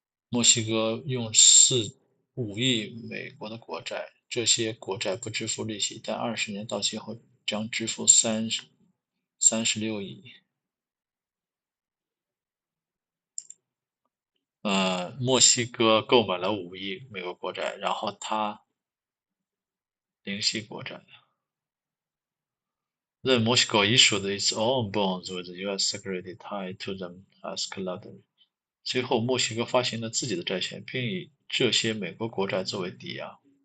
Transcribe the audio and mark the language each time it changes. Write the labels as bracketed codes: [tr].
[zh] 墨西哥用5亿美国的国债，这些国债不支付利息，但20年到期后将支付36亿。墨西哥购买了5亿美国国债，然后他零息国债。 [en] Then Moscow issued its own bonds with the U.S. security tied to them as collateral. [zh] 随后，墨西哥发行了自己的债券，并以这些美国国债作为抵押。